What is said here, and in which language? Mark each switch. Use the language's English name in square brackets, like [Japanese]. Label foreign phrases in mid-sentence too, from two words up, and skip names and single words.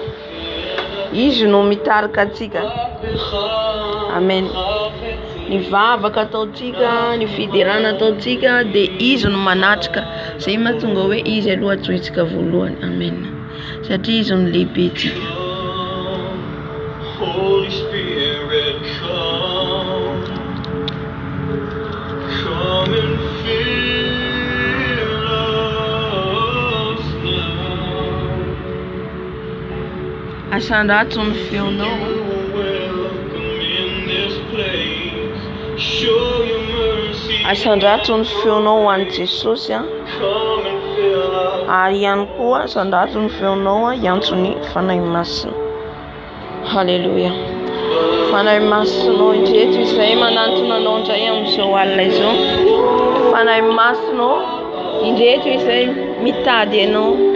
[Malagasy] Izy no mitarika antsika. Amen. Ny vavaka ataontsika, ny fiderana ataontsika, dia izy no manatrika. Zay mahatonga hoe izy aloha atsointsika voalohany. Amen. Satria izy no lehibentsika. [English] Holy Spirit, come and fill us now. [Malagasy] Asandrato ny feonao. [English] Welcome in this place. Show your mercy. [Malagasy] Asandrato ny feonao ho an'i Jesosy a. [English] Come and fill us. [Malagasy] Ary ihany koa asandrato ny feonao a hiantso ny fanahy masina. Halleluja. Fanahy masinao indreto izay manantona anao indray amin'izao alina izao. Fanahy masinao indreto izay mitady anao.